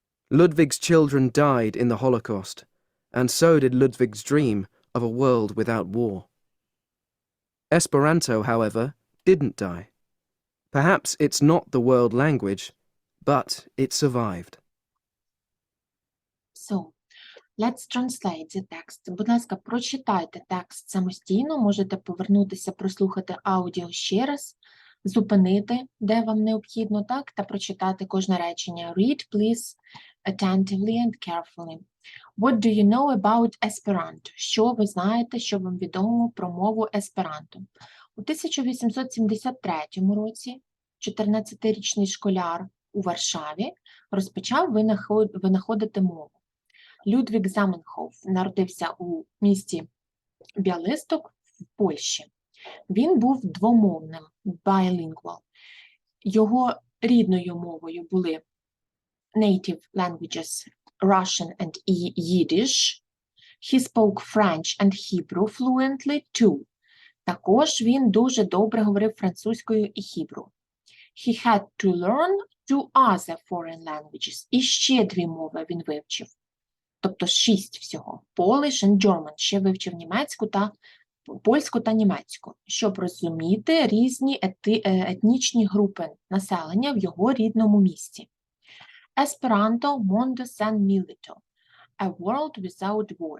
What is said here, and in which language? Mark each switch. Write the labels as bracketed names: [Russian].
[English] Ludwig's children died in the Holocaust, and so did Ludwig's dream of a world without war. Esperanto, however, didn't die. Perhaps it's not the world language, but it survived. So, let's translate the text. [Ukrainian] Будь ласка, прочитайте текст самостійно, можете повернутися, прослухати аудіо ще раз, зупинити, де вам необхідно, так, та прочитати кожне речення. [English] Read, please, attentively and carefully. What do you know about Esperanto? [Ukrainian] Що ви знаєте, що вам відомо про мову есперанто? У 1873 році 14-річний школяр у Варшаві розпочав винаходити мову. Людвіг Заменхоф народився у місті Біалисток в Польщі. Він був двомовним, bilingual. Його рідною мовою були [English] native languages Russian and Yiddish. He spoke French and Hebrew fluently too. [Ukrainian] Також він дуже добре говорив французькою і хібру. [English] He had to learn 2 other foreign languages. [Ukrainian] І ще 2 мови він вивчив. Тобто 6 всього. [English] Polish and German. [Ukrainian] Ще вивчив польську та німецьку, щоб розуміти різні етнічні групи населення в його рідному місті. [Esperanto] Esperanto mondo sen milito. [English] A world without war.